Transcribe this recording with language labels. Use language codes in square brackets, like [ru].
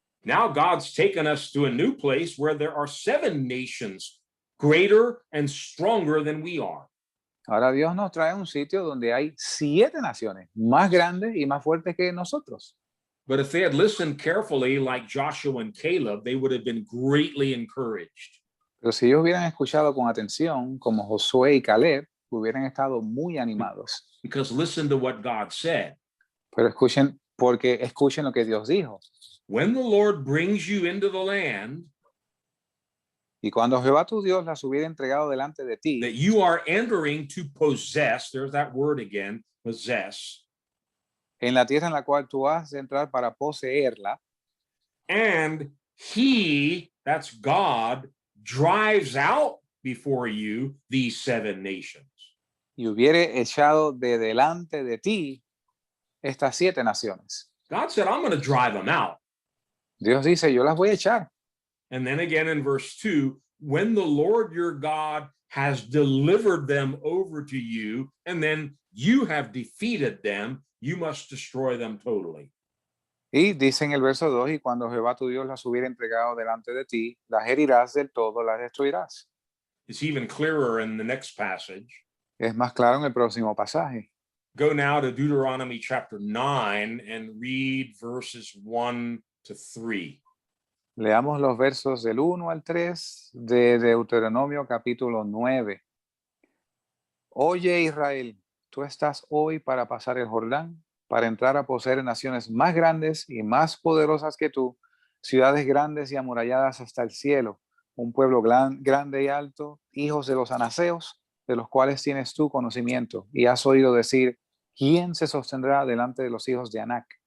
[en] Now God's taken us to a new place where there are 7 nations greater and stronger than we are. [es] Ahora Dios nos trae a un sitio donde hay 7 naciones más grandes y más fuertes que nosotros. [en] But if they had listened carefully, like Joshua and Caleb, they would have been greatly encouraged. [es] Pero si ellos hubieran escuchado con atención, como Josué y Caleb, hubieran estado muy animados. [en] Because listen to what God said. [es] Pero escuchen lo que Dios dijo. [en] When the Lord brings you into the land [es] Y cuando Jehová tu Dios las hubiera entregado delante de ti, [en] that you are entering to possess, there's that word again, possess, [es] en la tierra en la cual tú has de entrar para poseerla, [en] and he, that's God, drives out before you these 7 nations. [es] y hubiere echado de delante de ti estas 7 naciones. [en] God said, I'm going to drive them out. [es] Dios dice, yo las voy a echar. [en] And then again in verse 2, when the Lord your God has delivered them over to you, and then you have defeated them, you must destroy them totally. [es] Y dice en el verso 2, y cuando Jehová tu Dios las hubiera entregado delante de ti, las herirás del todo, las destruirás. [en] It's even clearer in the next passage. [es] Es más claro en el próximo pasaje. [en] Go now to Deuteronomy chapter 9 and read verses 1 to 3. [es] Leamos los versos del 1 al 3 de Deuteronomio capítulo 9. Oye Israel, tú estás hoy para pasar el Jordán, para entrar a poseer naciones más grandes y más poderosas que tú, ciudades grandes y amuralladas hasta el cielo, un pueblo grande y alto, hijos de los anaseos, de los cuales tienes tú conocimiento, y has oído decir, ¿quién se sostendrá delante de los hijos de Anac?